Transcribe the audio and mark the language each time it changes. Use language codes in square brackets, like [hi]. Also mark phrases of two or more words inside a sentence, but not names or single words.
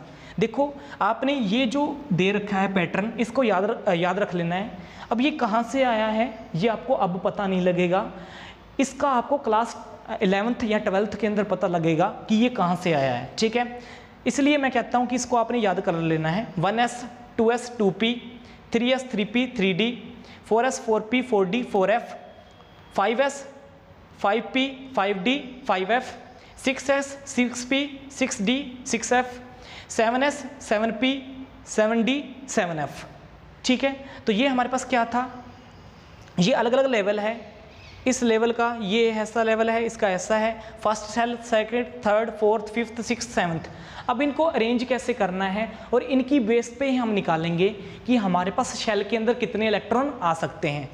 [hi] देखो आपने ये जो दे रखा है पैटर्न, इसको याद रख लेना है। अब ये कहाँ से आया है ये आपको अब पता नहीं लगेगा, इसका आपको क्लास 11th या 12th के अंदर पता लगेगा कि ये कहाँ से आया है, ठीक है। इसलिए मैं कहता हूँ कि इसको आपने याद कर लेना है। 1s 2s 2p, 3s 3p 3d, 4s 4p 4d 4f, 5s 5p 5d 5f, 6s 6p 6d 6f, 7s 7p 7d 7f, ठीक है। तो ये हमारे पास क्या था, ये अलग अलग लेवल है। इस लेवल का ये ऐसा लेवल है, इसका ऐसा है, [en] first shell, second, third, fourth, fifth, sixth, seventh. [hi] अब इनको अरेंज कैसे करना है और इनकी बेस पे ही हम निकालेंगे कि हमारे पास शेल के अंदर कितने इलेक्ट्रॉन आ सकते हैं।